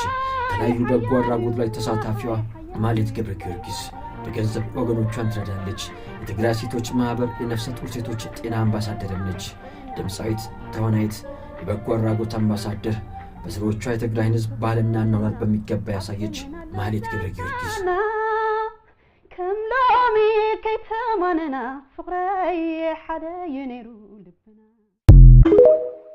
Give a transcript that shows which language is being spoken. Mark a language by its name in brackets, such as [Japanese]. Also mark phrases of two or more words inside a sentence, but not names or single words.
[Amharic] ተለያዩ በጎ አድራጎት ላይ ተሳታፊዋ ማህሌት ገብረ ጊዮርጊስ በገንዘብ ወገኖቿን ትረዳለች የትግራይ ሴቶች ማህበር የነፍሰ ጡር ሴቶች ጤና አምባሳደር ነች ድምጻዊት ተዋናይት የበጎ አድራጎት አምባሳደር በስራዎቿ የትግራይን ህዝብ ባህልና አኗኗር በሚገባ ያሳየች ማህሌት ገብረ ጊዮርጊስ [Tigrinya] ከምሎሚ ከይተማነና ፍቅራይ ሓደ የኔሩ ልብና